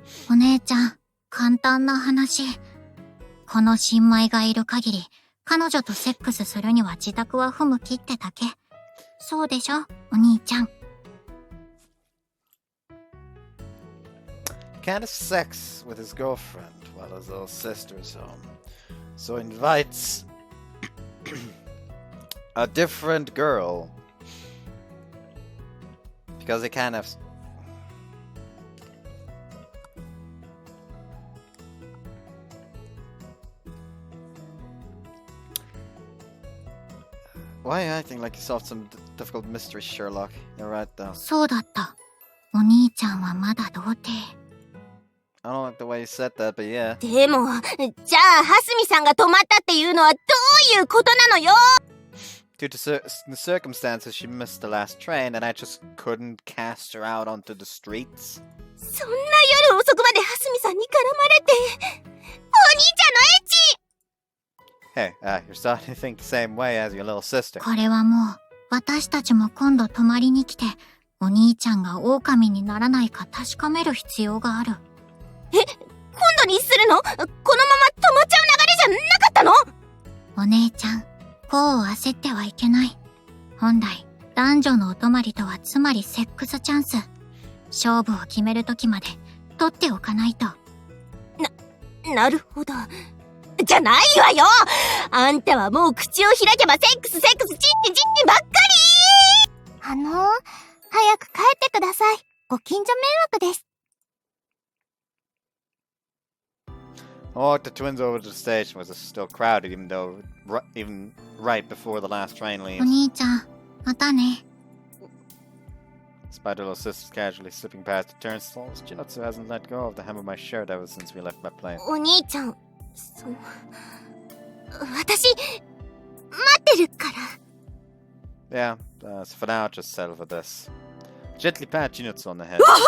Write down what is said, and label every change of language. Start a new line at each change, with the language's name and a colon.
Japanese: お姉ちゃん、簡単な話。この新米がいる限り、彼女とセックスするには自宅は不向きってだけ。そうでしょ、お兄ちゃん。
English: Can't have sex with his girlfriend while his little sister's home. So he invites a different girl. Because they can't have... Why are you acting like you solved some difficult mystery, Sherlock? You're right, though.
Japanese: そうだった。お兄ちゃんはまだ童貞。
English: I don't like the way you said that, but yeah.
Japanese: でも、じゃあ、ハスミさんが止まったっていうのはどういうことなのよ。
English: Due to the circumstances, she missed the last train, and I just couldn't cast her out onto the streets.
Japanese: そんな夜遅くまでハスミさんに絡まれて、お兄ちゃんのエッチ。
English: Hey, you're starting to think the same way as your little sister.
Japanese: これはもう、私たちも今度泊まりに来て、お兄ちゃんが狼にならないか確かめる必要がある。え、今度にするの？このまま止まっちゃう流れじゃなかったの？お姉ちゃん、こう焦ってはいけない。本来、男女のお泊まりとはつまりセックスチャンス。勝負を決める時まで取っておかないと。なるほど。じゃないわよ！あんたはもう口を開けばセックス、チンチンばっかり！早く帰ってください。ご近所迷惑です。
English: I walked the twins over to the station, was still crowded, even right before the last train leaves.
Japanese: お兄ちゃん、またね。
English: Despite her little sisters casually slipping past the turnstiles, Chinatsu hasn't let go of the hem of my shirt ever since we left my place.
Japanese: お兄ちゃん、私、待ってるから。
English: Yeah, so for now, just settle for this. Gently pat Chinatsu on the head.